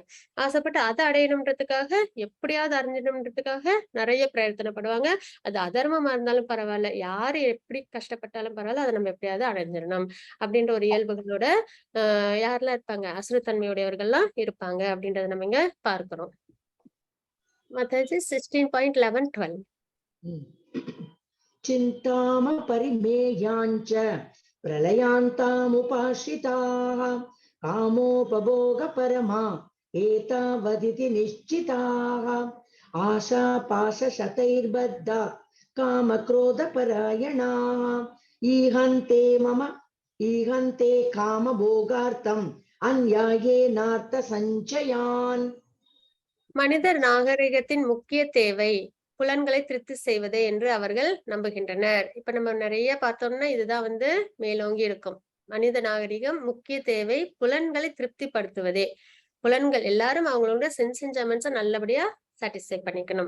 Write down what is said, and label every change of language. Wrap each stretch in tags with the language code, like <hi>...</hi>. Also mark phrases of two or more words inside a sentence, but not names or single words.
<ta>ஆசைப்பட்டு அத அடையணும்ன்றதுக்காக, எப்படியாவது அறிஞ்சிடணும்ன்றதுக்காக நெறைய பிரயத்தனப்படுவாங்க. அது அதர்மமா இருந்தாலும் பரவால்ல. யாரு எப்படி கஷ்டப்பட்டாலும் பரவால்ல. அத நம்ம எப்படியாவது அடைஞ்சிரணும். அப்படின்ற ஒரு இயல்புகளோட யாரெல்லாம் இருப்பாங்க? அசுரத்தன்மையுடையவர்கள்லாம் இருப்பாங்க அப்படின்றத நம்ம இங்க பார்க்கிறோம். மத்தது 16.11, 12.</ta> <sa>चिन्ताम परिमेयाञ्च प्रलयान्तामुपाश्रिताः कामोपभोगपरमा एतावदिति निश्चिताः आशापाशशतैर्बद्धा कामक्रोधपरायणाः ईहन्ते कामभोगार्थम् अन्यायेनार्थसञ्चयान्.</sa> <ta>மனிதர் நாகரிகத்தின் முக்கிய தேவை புலன்களை திருப்தி செய்வதே என்று அவர்கள் நம்புகின்றனர். இப்ப நம்ம நிறைய பார்த்தோம்னா இதுதான் வந்து மேலோங்கி இருக்கும். மனித நாகரிகம் முக்கிய தேவை புலன்களை திருப்திப்படுத்துவதே. புலன்கள் எல்லாரும் அவங்களோட</ta> <en>sense enjoyments</en> <ta>நல்லபடியா சாட்டிஸ்ஃபை பண்ணிக்கணும்.</ta>